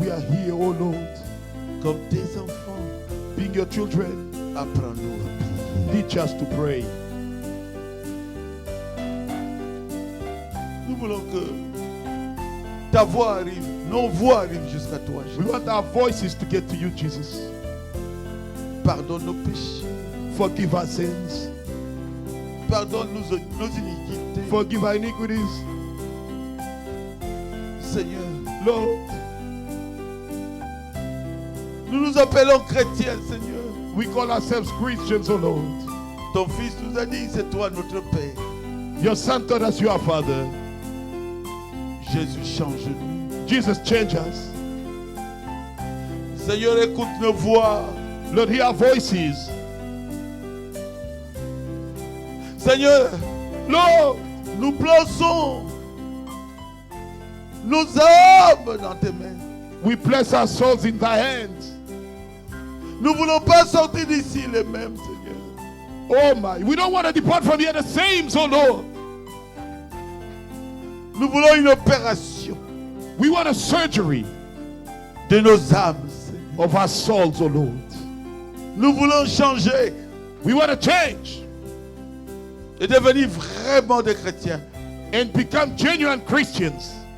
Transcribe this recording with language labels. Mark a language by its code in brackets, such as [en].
[en] We are here, oh Lord, [fr] comme tes enfants. [en] being your children. [fr] Apprends-nous à prier. [en] Teach us to pray. [fr] Nous voulons que ta voix arrive, nos voix arrivent jusqu'à toi. [en] We [fr] Jésus. [en] want our voices to get to you, Jesus. [fr] Pardonne nos péchés. [en] Forgive our sins. [fr] Pardonne nos iniquités. [en] Forgive our iniquities. [fr] Seigneur, [en] Lord, [fr] nous nous appelons chrétiens, Seigneur. [en] we call ourselves Christians, oh Lord. [fr] Ton Fils nous a dit, c'est toi notre Père. [en] Your Son told us you are Father. [fr] Jésus, change-nous. [en] Jesus, change us. [fr] Seigneur, écoute nos voix. [en] Lord, hear our voices. [fr] Seigneur, [en] Lord, [fr] nous plaçons nos âmes dans tes mains. [en] we place our souls in thy hands. [fr] Nous ne voulons pas sortir d'ici les mêmes, Seigneur. [en] Oh my, we don't want to depart from here the same, oh Lord. [fr] Nous voulons une opération [en] We want a surgery [fr] de nos âmes, Seigneur. [en] of our souls, oh Lord. [fr] Nous voulons changer [en] We want to change [fr] et devenir vraiment des chrétiens. [en] and become genuine Christians.